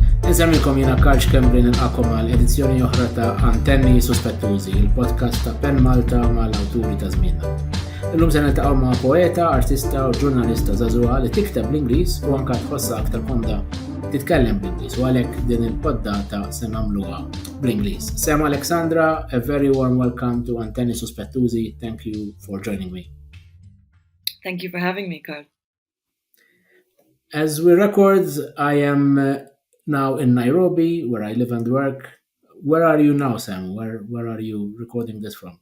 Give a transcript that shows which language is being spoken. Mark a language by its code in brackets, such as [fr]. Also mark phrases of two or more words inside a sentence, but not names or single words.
[mt] Nsemmikom jina Karl Schembri nilqakom għal-edizzjoni oħra ta' Antenni Suspettużi, il-podcast ta' PEN Malta mal-awturi ta' żmienna. Illum se niltaqgħu ma' poeta, artista u ġurnalista żagħżugħa li tikteb bl-Ingliż u anke tħossha aktar komda titkellem bl-Ingliż u għalhekk din il-poddata se nagħmluha bl-Ingliż. [en] Sam Alekksandra, a very warm welcome to Antenni Suspettużi. Thank you for joining me. Thank you for having me, Karl. As we record, I am now in Nairobi, where I live and work. Where are you now, Sam? Where are you recording this from?